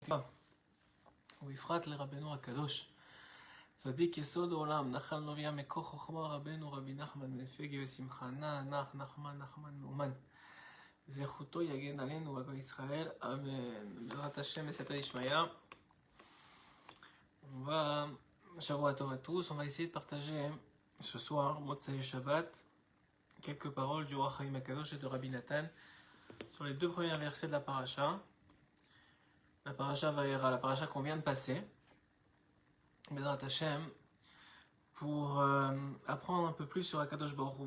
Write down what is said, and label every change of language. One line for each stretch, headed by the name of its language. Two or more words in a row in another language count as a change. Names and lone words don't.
Hebrew: ובפרט לרבנו הקדוש, צדיק יסוד העולם, נחל נובע מכוח חוכמה רבנו רבי נחמן בן פגי ושמחה, נח נחמן מאומן. זכותו יגן עלינו ועל כל ישראל, אמן. בעזרת השם בסייעתא דשמיא. שבוע טוב
French: à tous, on va essayer de partager ce soir,
Hebrew: מוצאי שבת,
French: quelques paroles du Or HaChaim HaKadosh et de Rabbi Nathan sur les deux premiers versets de la paracha. La paracha Vayera, la paracha qu'on vient de passer,
Hebrew: בעזרת השם,
French: pour apprendre un peu plus sur
Hebrew: הקדוש ברוך הוא.